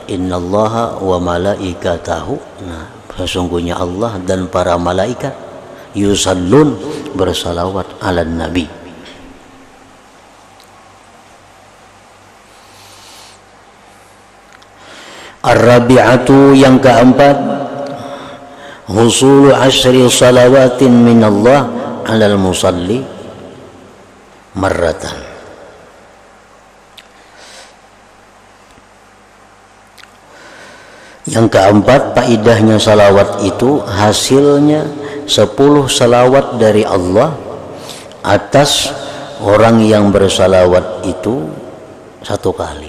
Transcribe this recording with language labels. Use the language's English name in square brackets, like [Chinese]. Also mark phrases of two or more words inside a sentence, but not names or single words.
[Arabic] Innallaha wa malaikatahu, [Indonesian] nah sesungguhnya Allah dan para malaikat yusallun, bersalawat [Arabic] ala nabi. Ar-rabi'atu, [Indonesian] yang keempat, [Arabic] husulu asyri salawatin minallah alal musalli marratan. [Indonesian] Yang keempat, faidahnya salawat itu hasilnya 10 salawat dari Allah atas orang yang bersalawat itu 1 kali.